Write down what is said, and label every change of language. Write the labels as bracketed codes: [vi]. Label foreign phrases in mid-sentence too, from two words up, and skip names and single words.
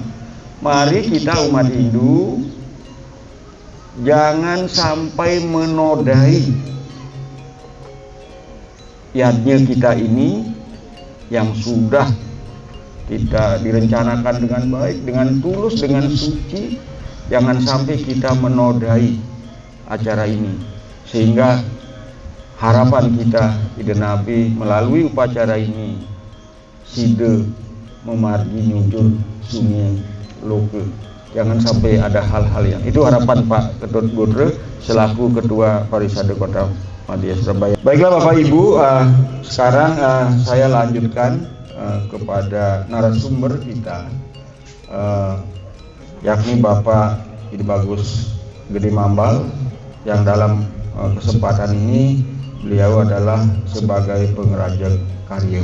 [id] Mari kita umat Hindu jangan sampai menodai yadnya kita ini yang sudah kita direncanakan dengan baik, dengan tulus, dengan suci. Jangan sampai kita menodai acara ini, sehingga harapan kita Ida Nabi melalui upacara ini [ban] sida memargi nyujur sungai loke. [id] Jangan sampai ada hal-hal yang itu. Harapan Pak Ketut Budre selaku Ketua Parisade Kota Madya Surabaya. Baiklah Bapak Ibu, sekarang saya lanjutkan kepada narasumber kita, yakni Bapak Ide Bagus Gede Mambal, yang dalam kesempatan ini beliau adalah sebagai pengrajin karya.